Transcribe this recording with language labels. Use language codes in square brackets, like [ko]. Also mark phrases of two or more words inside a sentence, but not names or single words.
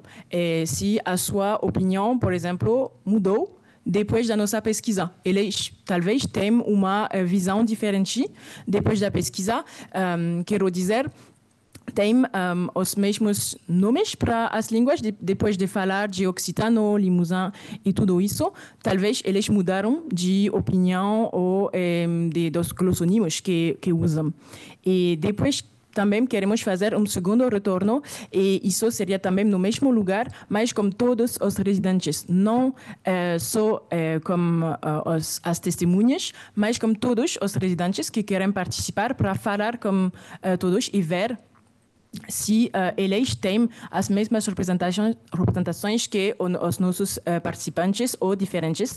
[pt] Se a sua opinião, por exemplo, mudou depois da nossa pesquisa. Eles talvez tenham uma visão diferente depois da pesquisa, quero dizer, tem os mesmos nomes para as línguas, depois de falar de occitano, limousin e tudo isso, talvez eles mudaram de opinião ou dos glossonímios que usam. E depois também queremos fazer segundo retorno e isso seria também no mesmo lugar, mas com todos os residentes, não só com as testemunhas, mas com todos os residentes que querem participar para falar com todos e ver se eles têm as mesmas representações que os nossos participantes ou diferentes.